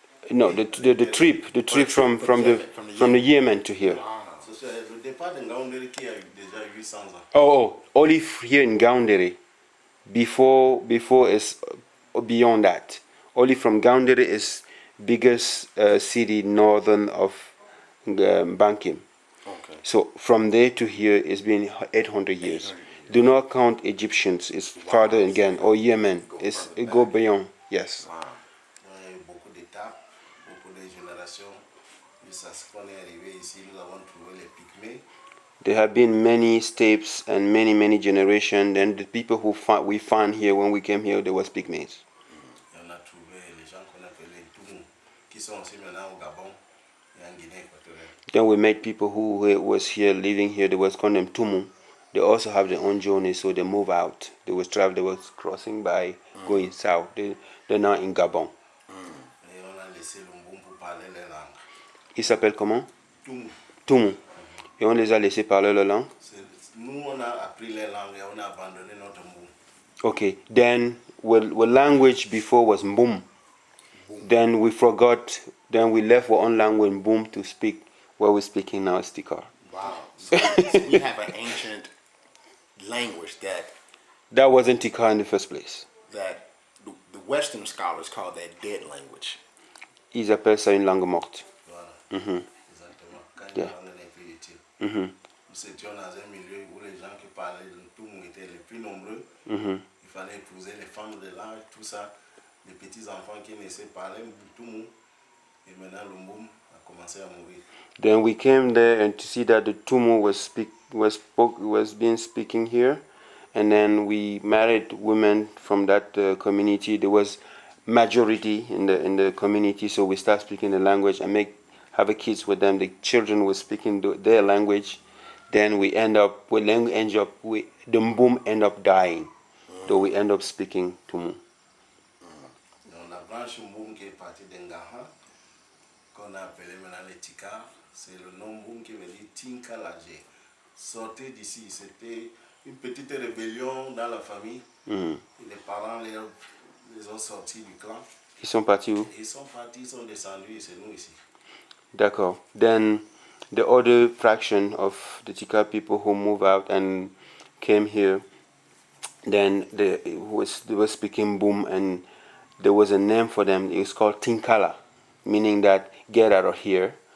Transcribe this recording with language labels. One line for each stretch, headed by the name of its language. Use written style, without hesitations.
English: No, the trip from the Yemen to here.
French: C'est le départ de Ngaoundéré qui a eu déjà 800 ans.
English: Oh, only here in Gaoundere. Before is beyond that. Only from Gaoundere is biggest city northern of Bankim. Okay. So from there to here it's been 800 years. Do not count Egyptians. It's farther again. Or Yemen. It go beyond. Yes. Wow.
French: Il y a eu beaucoup d'étapes, beaucoup de générations. Jusqu'à ce qu'on est arrivé ici, nous avons trouvé les Pygmées.
English: There have been many steps and many generations. Then the people we found here when we came here, there was pygmies.
French: Et on a trouvé les gens qu'on appelle les Toumou, qui sont aussi maintenant au Gabon et en Guinée équatoriale.
English: Then we met people who was here living here. They was called them Tumu. They also have their own journey, so they move out. They was crossing by, going south. They're now in Gabon.
French: Et on a laissé le Mboum pour parler les langues. Ils s'appellent comment? Toumou. Tumu. Et on les a laissés parler leur langue. Nous, on a appris les langues et on a abandonné notre Mboum.
English: Okay. Then, our language before was Mbum. Then we forgot. Then we left our own language Mbum to speak what we're speaking now is Tikar. Wow. So we have an ancient language That wasn't Tikar in the first place. that the Western scholars call that dead language.
French: Ils appellent ça une langue morte. Voilà. Exactement. Quand
English: Yeah.
French: la langue n'est plus utile. Mhm. Nous étions dans un milieu où les gens qui parlaient de Toumou étaient les plus nombreux. Mhm. Il fallait épouser les femmes de l'âge, tout ça. Les petits-enfants qui naissaient parlaient Toumou. Et maintenant, le Mboum a commencé à mourir.
English: Then we came there and to see that the Tumu was being speaking here, and then we married women from that community. There was majority in the community, so we start speaking the language and have a kids with them. The children were speaking their language. Then we end up the Mbum end up dying, so we end up speaking Tumu.
French: Donc la branche Mboum qui est partie d'Engaha, qu'on a appelé maintenant les Tika, c'est le nom Mboum qui veut dire Tinkalage. Sortez d'ici, c'était une petite rébellion dans la famille. Les parents les ont sortis du clan. Ils sont partis où? Ils sont partis, ils sont descendus, c'est nous ici. D'accord.
English: Then the other fraction of the Tika people who moved out and came here, then they were speaking Boom, and there was a name for them. It was called Tinkala, meaning that get out of here.